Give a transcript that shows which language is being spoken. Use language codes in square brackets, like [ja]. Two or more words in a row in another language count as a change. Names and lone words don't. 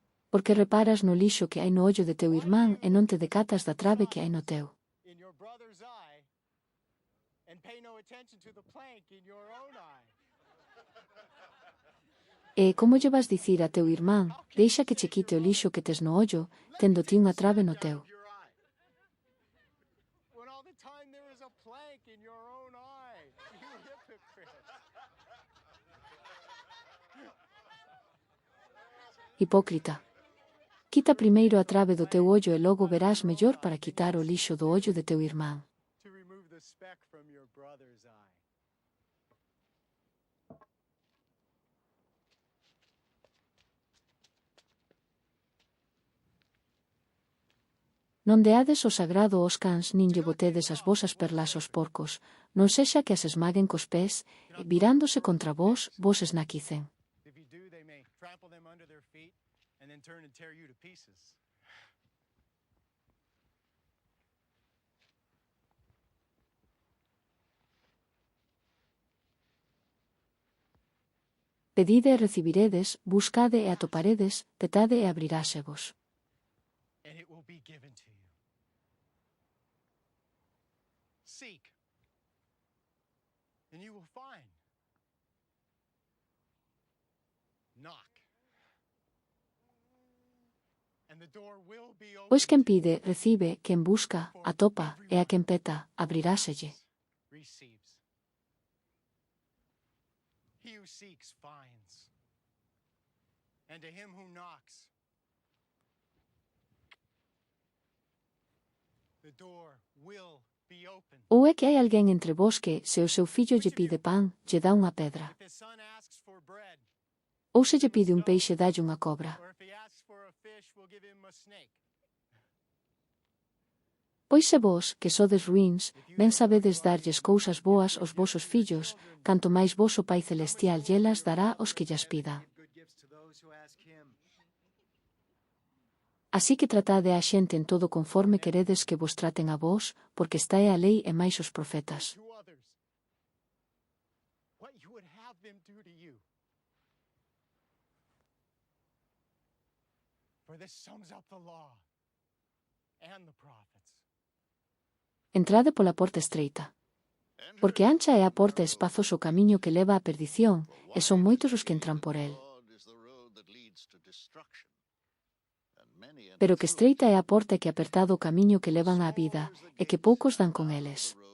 [gl] Porque reparas no lixo que hai no ollo de teu irmán e non te decatas da trave que hai no teu. [en] in your brother's eye and pay no attention to the plank in your own eye. [gl] E como lle vas dicir a teu irmán, deixa que che quite o lixo que tes no ollo, tendo ti unha trave no teu? [en] When all the time there is a plank in your own eye, you hypocrite. [gl] Hipócrita. Quita primeiro a trave do teu ollo e logo verás mellor para quitar o lixo do ollo de teu irmán. [en] To remove the speck from your brother's eye. [gl] Non deades o sagrado aos cans nin lle botedes as vosas perlas aos porcos, non sexa que as esmaguen cos pés, e virándose contra vos, vos esnaquicen. [en] If you do, they may trample them under their feet and then turn and tear you to pieces. [gl] Pedide e recibiredes, buscade e atoparedes, petade e abrirásevos. [en] And it will be given to you. Seek, and you will find. Knock, and the door will be open. [gl] Pois quen pide, recibe, quen busca, atopa, e a quen peta, abriráselle. [en] Receives. He who seeks finds, and to him who knocks, the door will be open. [gl] Ou é que hai alguén entre vos que, se o seu fillo lle pide pan, lle dá unha pedra, [en] If his son asks for bread, [gl] ou se lle pide un peixe dalle unha cobra. [en] or if he asks for a fish, we'll give him a snake. [gl] Pois se vos, que sodes ruíns, ben sabedes darlles cousas boas aos vosos fillos, canto máis vos o Pai Celestial llelas dará aos que llas pidan. [en] Give good gifts to those who ask him. [gl] Así que tratade a xente en todo conforme queredes que vos traten a vos, porque está é a lei e máis os profetas. [en] To others what you would have them do to you. For this sums up the law and the prophets. [gl] Entrade pola porta estreita. Porque ancha é a porta e espazoso o camiño que leva á perdición, e son moitos os que entran por el. Pero que estreita é a porta e que apertado o camiño que levan á vida, e que poucos dan con eles.